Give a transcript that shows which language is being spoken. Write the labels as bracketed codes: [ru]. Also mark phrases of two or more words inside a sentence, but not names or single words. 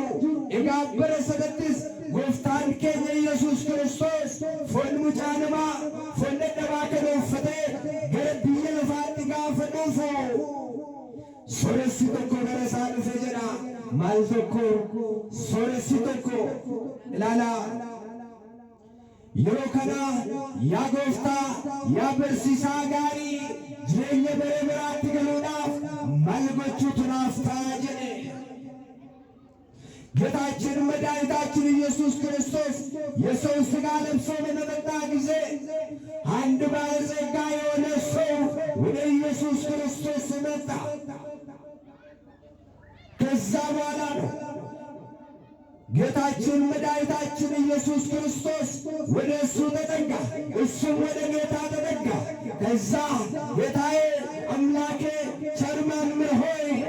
[om] Egaa bara sadattis gooftaan keenya Yesuus Kiristoos foon mucaa namaa foon dadhabaa kan uffatee gara biyya lafaatti gaafa dhufu sooressi tokko gara isaa dhufe jedha. Maal tokko sooressi tokko ilaalaa yeroo kana yaa gooftaa yaa barsiisaa gaarii jireenya bara biraatti galuudhaaf maal gochuutu naaf ta'a jedhe. [am] ጌታችን መድኃኒታችን ኢየሱስ ክርስቶስ የሰው ሥጋ ለብሶ በመጣ ጊዜ አንድ ባለጸጋ የሆነ ሰው ወደ ኢየሱስ ክርስቶስ መጣ። ከዛ በኋላ ነው ጌታችን መድኃኒታችን ኢየሱስ ክርስቶስ ወደ እሱ ተጠጋ፣ እሱም ወደ ጌታ ተጠጋ። ከዛ ጌታዬ አምላኬ ቸር መምህር ሆይ